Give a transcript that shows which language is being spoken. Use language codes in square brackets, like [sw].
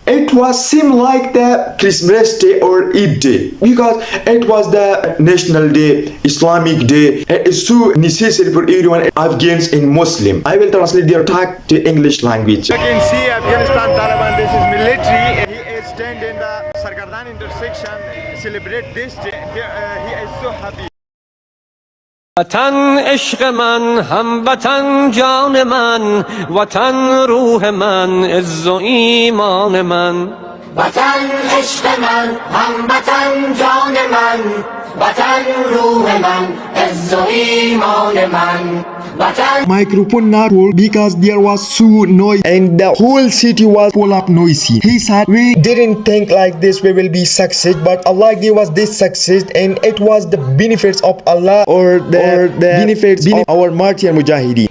[en] It was seem like the Christmas day or Eid day because it was the national day, Islamic day. It is so necessary for everyone, Afghans and Muslim. I will translate their talk to English language. You can see Afghanistan Taliban. This is military. He is standing in the Sarkardan intersection, celebrate this day. He is so happy. [fa] وطن عشق من، هموطن جان من، وطن روح من، عز و ایمان من. وطن عشق من، هموطن جان من، وطن روح من، عز و ایمان من. [en] Microphone not full because there was so noise and the whole city was full of noisy. He said we didn't think like this we will be success, but Allah gave us this success and it was the benefits of Allah or the benefits of our martyr mujahideen.